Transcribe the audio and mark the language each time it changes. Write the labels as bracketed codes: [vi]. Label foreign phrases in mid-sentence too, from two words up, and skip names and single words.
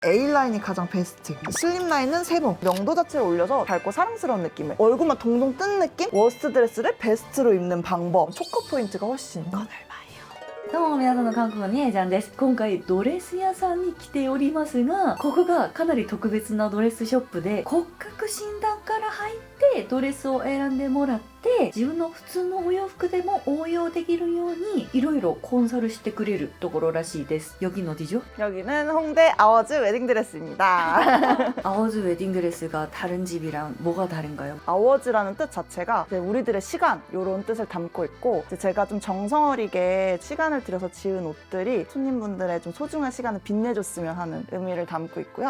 [ko] A라인이 가장 베스트. 슬림 라인은 3번. 명도 자체를 올려서 밝고 사랑스러운 느낌을. 얼굴만 동동 뜬 느낌? 워스트 드레스를 베스트로 입는 방법. 초커 포인트가 훨씬 커. [ja] どうも皆さんの韓国のみえちゃんです。今回ドレス屋さんに来ておりますが、ここがかなり特別なドレスショップで骨格診断から入ってドレスを選んでもらって、自分の普通のお洋服でも応用できるようにいろいろコンサルしてくれるところらしいです。 [ko] 여긴 어디죠? 여기는 홍대 아워즈 웨딩드레스입니다. 아워즈 웨딩드레스가 다른 집이랑 뭐가 다른가요? 아워즈라는 뜻 자체가 이제 우리들의 시간 이런 뜻을 담고 있고, 이제 제가 좀 정성어리게 시간을 들여서 지은 옷들이 손님분들의 좀 소중한 시간을 빛내줬으면 하는 의미를 담고 있고요.